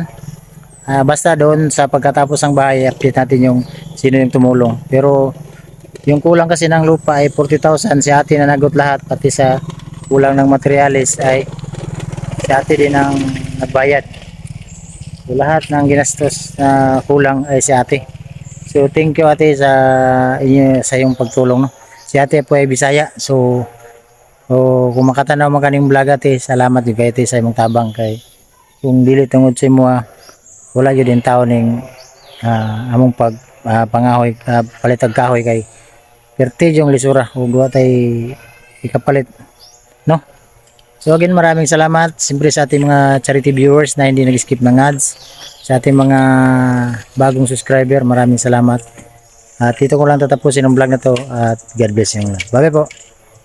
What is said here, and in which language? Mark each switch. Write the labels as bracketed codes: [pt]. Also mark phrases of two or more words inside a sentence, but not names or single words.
[tl] Basta doon sa pagkatapos ng bahay, update natin yung sino yung tumulong. Pero yung kulang kasi ng lupa ay 40,000, si ate na nagot lahat, pati sa kulang ng materialis ay si ate din ang nagbayad. So lahat ng ginastos na kulang ay si ate. [en] So thank you ate [tl] sa iyong pagtulong, no. Si ate po ay Bisaya. [ceb] So kung makatanaw man kaning vlog ate, salamat di kay ate sa imong tabang kay kung dili tungod sa imo wala gyud din tao ning among pangahoy palitag kahoy kay perti yung lisura ug wa tay ikapalit, no. [en] So again, [tl] maraming salamat siyempre sa ating mga charity viewers na hindi nag-skip ng ads. Sa ating mga bagong subscriber, maraming salamat. At dito ko lang tatapusin ang vlog na to at [en] God bless you. [tl] Bye bye po.